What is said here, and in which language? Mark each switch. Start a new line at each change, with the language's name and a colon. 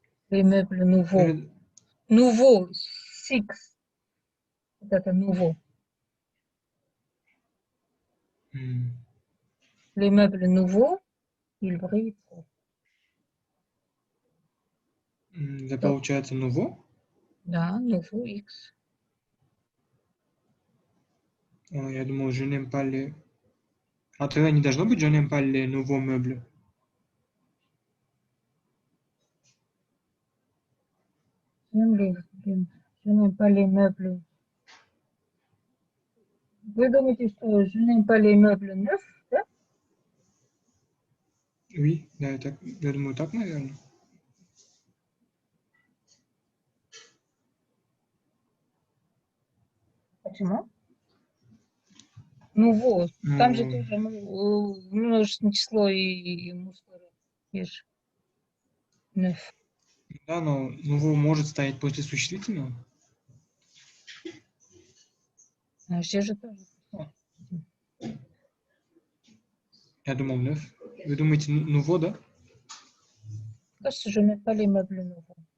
French: Les meubles nouveaux. Euh, Nouveau. Six. C'est nouveau. hmm, Les meubles nouveaux, ils brillent trop.
Russian: Это получается nouveau. Да, nouveau X. Я думал,
French: je n'aime pas les...
Russian: А тогда не должно быть
French: je n'aime pas les nouveaux meubles. Je n'aime pas les meubles.
Russian: Вы думаете, что
French: je n'aime pas les meubles neufs,
Russian: да?
French: Oui,
Russian: да, так, я думаю, так, наверное. Почему? Nouveau. Там же Ну, тоже множественное число и мужской род. Видишь? Neuf. да, но nouveau может стоять после существительного. А здесь же тоже. Я думал neuf. Вы думаете nouveau, да? Кажется,
French: je n'aime pas les meubles nouveaux.